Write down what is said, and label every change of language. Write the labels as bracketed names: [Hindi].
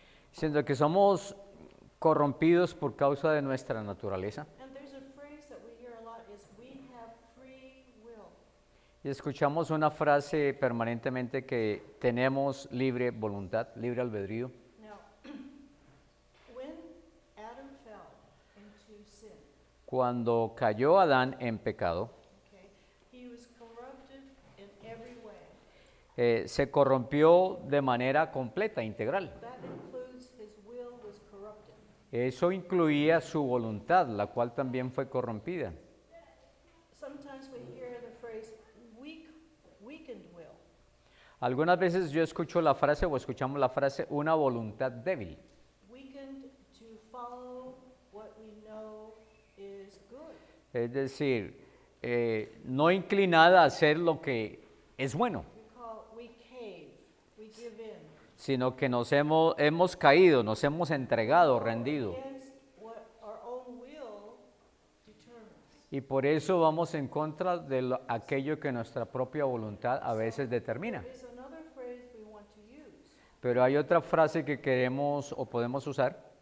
[Spanish] Siendo que somos corrompidos por causa de nuestra naturaleza. [English] And there's a phrase that we hear a lot is we have free will. [Spanish] Y escuchamos una frase permanentemente que tenemos libre voluntad, libre albedrío. [English] Now, when Adam fell into sin, [Spanish] Cuando cayó Adán en pecado, [English] okay, he was corrupted in every way. [Spanish] Se corrompió de manera completa, integral. [English] That includes his will was corrupted. [Spanish] Eso incluía su voluntad, la cual también fue corrompida. [English] Sometimes we hear the phrase weakened will. [Spanish] Algunas veces yo escucho la frase o escuchamos la frase una voluntad débil. [English] Weakened to follow what we know is good. [Spanish] Es decir, no inclinada a hacer lo que es bueno, [English] We cave, we give in. [Spanish] sino que nos hemos caído, nos hemos entregado, rendido. [English] Against what our own will determines. [Spanish] Y por eso vamos en contra de aquello que nuestra propia voluntad a veces determina. [English] There's another phrase we want to use. [Spanish] Pero hay otra frase que queremos o podemos usar,